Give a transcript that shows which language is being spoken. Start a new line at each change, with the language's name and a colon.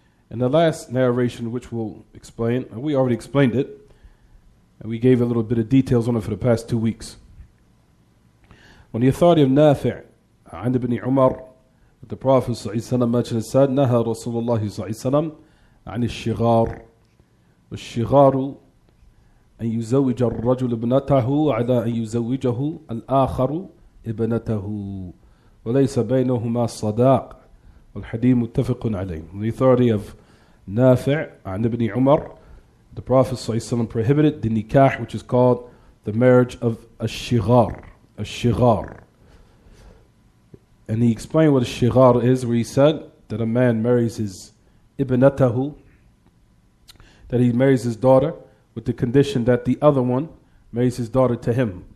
English: And the last narration, which we'll explain, and we already explained it, and we gave a little bit of details on it for the past 2 weeks. On the authority of Nafi'
Arabic: عن ابن عمر,
English: the Prophet ﷺ mentioned and said,
Arabic: نهى رسول الله صلى الله عليه وسلم عن الشغار والشغار أن يزوج الرجل ابنته على أن يزوجه الآخر ابنته وليس بينهما صداق والحديث متفق عليه.
English: The authority of Nafi'
Arabic: عن ابن عمر,
English: the Prophet ﷺ prohibited the nikah, which is called the marriage of الشغار.
Arabic: الشغار.
English: And he explained what a shighar is, where he said that a man marries his ibnatahu, that he marries his daughter with the condition that the other one marries his daughter to him.